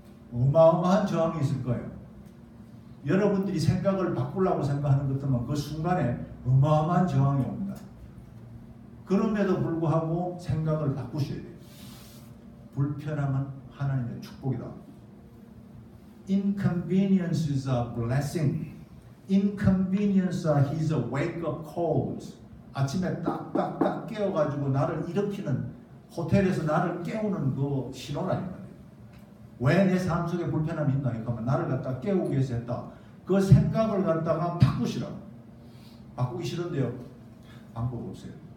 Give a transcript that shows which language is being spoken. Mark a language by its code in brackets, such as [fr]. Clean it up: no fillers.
[ko] 어마어마한 저항이 있을 거예요. 여러분들이 생각을 바꾸려고 생각하는 것들만 그 순간에 어마어마한 저항이 옵니다. 그럼에도 불구하고 생각을 바꾸셔야 돼요. 불편함은 하나님의 축복이다. [en] Inconvenience is a blessing. Inconvenience is a wake-up calls. [ko] 아침에 딱딱딱 깨워가지고 나를 일으키는, 호텔에서 나를 깨우는 그 신호라 이 말이에요. 왜 내 삶 속에 불편함이 있나? 그러면 나를 갖다 깨우기 위해서 했다. 그 생각을 갖다가 바꾸시라고. 바꾸기 싫은데요. 방법 없어요.